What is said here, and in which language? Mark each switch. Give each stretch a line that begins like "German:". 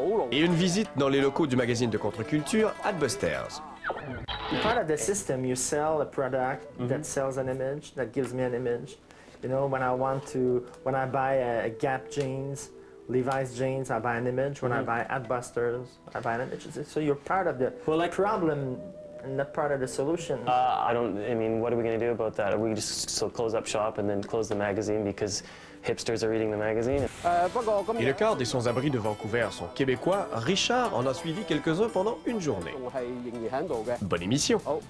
French: Et une visite dans les locaux du magazine de contre-culture Adbusters.
English: Part of the system, you sell a product that sells an image, that gives me an image. You know, when I buy a Gap jeans, Levi's jeans, I buy an image. When I buy Adbusters, I buy an image. So you're part of the problem and not part of the solution. I mean, what are we going to do about that? Are we just still close up shop and then close the magazine because hipsters are reading the magazine?
French: Et le quart des sans-abri de Vancouver sont québécois. Richard en a suivi quelques-uns pendant une journée. Bonne émission.